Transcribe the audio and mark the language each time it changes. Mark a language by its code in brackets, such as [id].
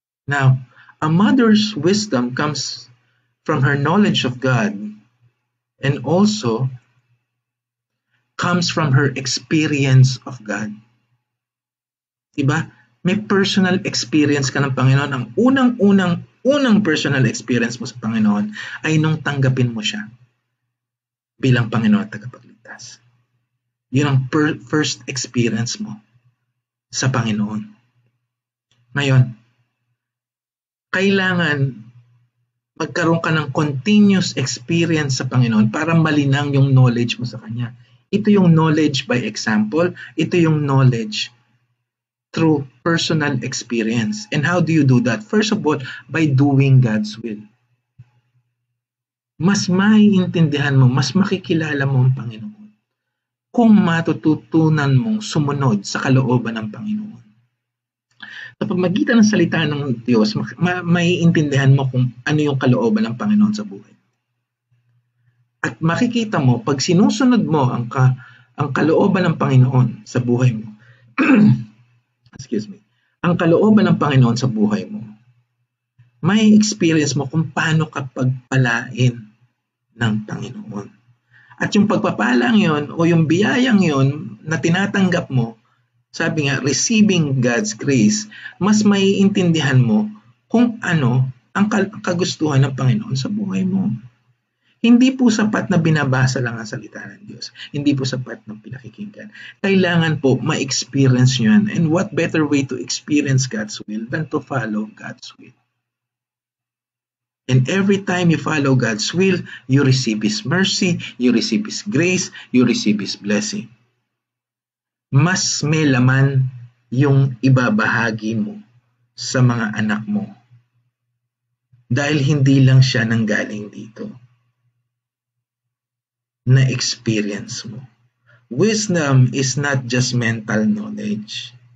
[en] Now, a mother's wisdom comes from her knowledge of God and also comes from her experience of God. [tl] Diba? May personal experience ka ng Panginoon. Ang unang personal experience mo sa Panginoon ay nung tanggapin mo siya bilang Panginoon at tagapagligtas. Yun ang first experience mo sa Panginoon. Ngayon, kailangan magkaroon ka ng [en] continuous experience [tl] sa Panginoon para malinang yung knowledge mo sa Kanya. Ito yung [en] knowledge by example. Ito yung knowledge through personal experience. And how do you do that? First of all, by doing God's will. [tl] Mas maiintindihan mo, mas makikilala mo ang Panginoon kung matututunan mong sumunod sa kalooban ng Panginoon. Sa pamamagitan ng salita ng Diyos, maiintindihan mo kung ano yung kalooban ng Panginoon sa buhay. At makikita mo, pag sinusunod mo ang kalooban ng Panginoon sa buhay mo, [en] excuse me, [tl] ang kalooban ng Panginoon sa buhay mo, may experience mo kung paano ka pagpalain ng Panginoon. At yung pagpapalang yon o yung biyayang yon na tinatanggap mo, sabi nga, [en] receiving God's grace, [tl] mas maiintindihan mo kung ano ang kagustuhan ng Panginoon sa buhay mo. Hindi po sapat na binabasa lang ang salita ng Diyos. Hindi po sapat na pinakikinggan. Kailangan po ma-experience nyo yan. [en] And what better way to experience God's will than to follow God's will? And every time you follow God's will, you receive His mercy, you receive His grace, you receive His blessing. [tl] Mas may laman yung ibabahagi mo sa mga anak mo. Dahil hindi lang siya nanggaling dito. Na-experience mo. [en] Wisdom is not just mental knowledge.